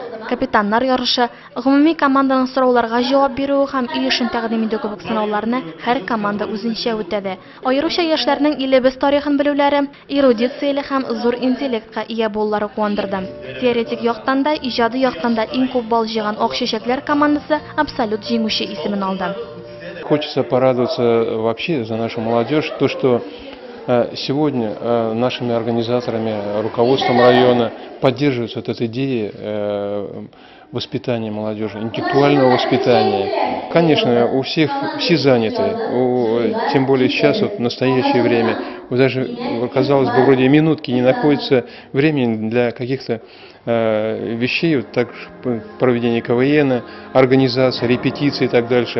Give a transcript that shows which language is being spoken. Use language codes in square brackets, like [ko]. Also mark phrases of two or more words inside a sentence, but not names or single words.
[tt] Капитаннар ярышы, гомуми команданың сорауларга җавап бирү һәм үй эшен тәкъдим итү кебек сынауларны һәр команда үзенчә үтәде. Аеруча яшьләрнең илебез тарихын белүләре, эрудицияле һәм зур интеллектка ия булулары куандырды. Теоретик яктан да, иҗади яктан да иң күп балл җыйган Ак чәчәкләр командасы абсолют җиңүче исемен алды. [ru] Хочется порадоваться вообще за нашу молодежь, то, что сегодня нашими организаторами, руководством района поддерживается эта идея воспитания молодежи, интеллектуального воспитания. Конечно, у всех все заняты, тем более сейчас, вот, в настоящее время, даже, казалось бы, вроде минутки не находится времени для каких-то вещей, вот так проведение КВН, организация, репетиции и так дальше.